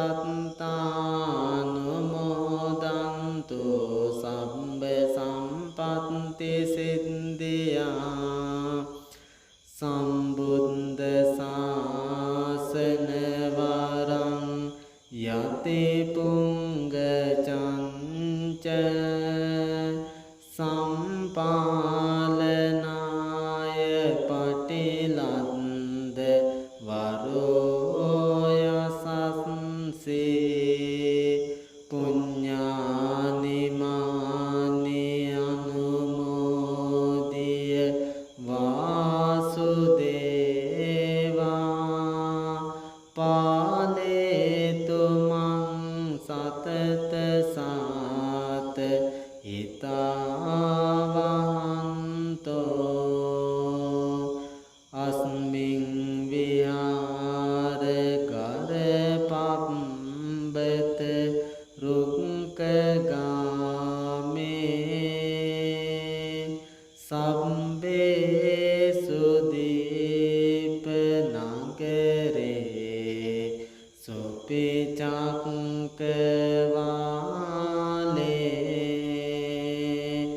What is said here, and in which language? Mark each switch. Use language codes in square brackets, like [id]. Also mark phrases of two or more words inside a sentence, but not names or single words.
[pi] සත්තානුමෝදන්තු සම්බ සම්පත්ති සිද්ධියා සම්බුද්ධ ශාසන වරං යති පුංග චංච සම්පාලනාය පටිලන්ද වරෝ යසස්සේ පුඤ්ඤානි මානි අනුමෝදිය වාසුදේවා පාලේතු මං සතත සාත හිතාවහන්තෝ අස්මින් විහාර කරපබ්බත රුක්ඛගාමේ සම්බේ සුදීප නගරේ සුපිචක්කවාලේ